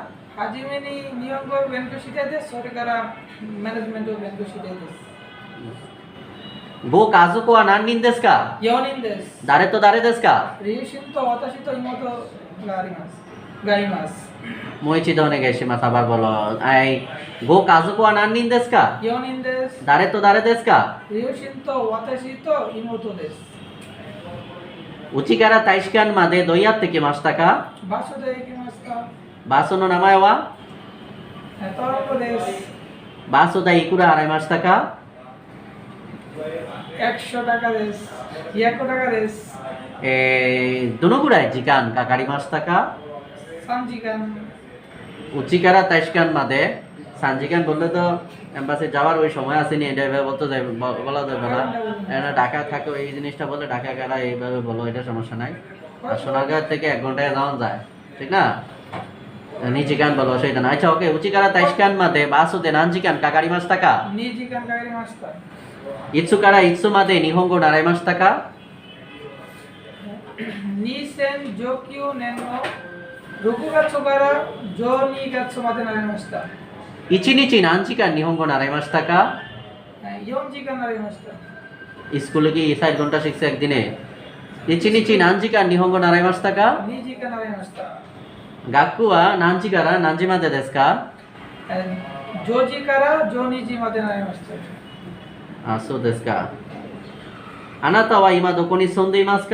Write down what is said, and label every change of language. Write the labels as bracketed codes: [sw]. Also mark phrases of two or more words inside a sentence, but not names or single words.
[ja] はじめに日本語を勉強したいです。それからマネジメントを勉強したいです。ご家族は何人ですか？ 4人です。誰と誰ですか？リュウシンと私と妹があります。がいます。もう一度お願いします。 [bn] আবার বলো। [ja] ご家族は何人ですか？ 4人です。誰と誰ですか？リュウシンと私と妹です。うちから大使館までどうやって来ましたか？場所で行きました。バスの名前は？トロンボです。バス代いくら払いましたか 100タカです。200タカです。どのぐらい時間かかりましたか 3時間。うちから大使館まで3時間 [bn] বললে তো এম্বাসি যাওয়ার ওই সময় আসেনি এটা এভাবে বলতে যাবে বলা যাবে না এটা ঢাকা থাকে এই জিনিসটা বলে ঢাকা গেলা এইভাবে বলো এটা সমস্যা নাই আর সোনারগাঁ থেকে 1 ঘন্টায় যাওয়া যায় ঠিক না 2 時間 বলো সেটা না আচ্ছা ওকে [ja] うちから大使館までバスで何時間かかりましたか 2時間かかりました。いつからいつまで日本語習いましたか 2019年の6月から12月までなりました。 1日何時間日本語習いましたか 4時間なりました。 [bn] স্কুলে কি 4 ঘন্টা শিখছে একদিনে [ja] 1 日何時間日本語習いましたか 2時間なりました。学校は何時から何時までですか 10時から12時までなりました。あ、そうですか。あなたは今どこに住んでいますか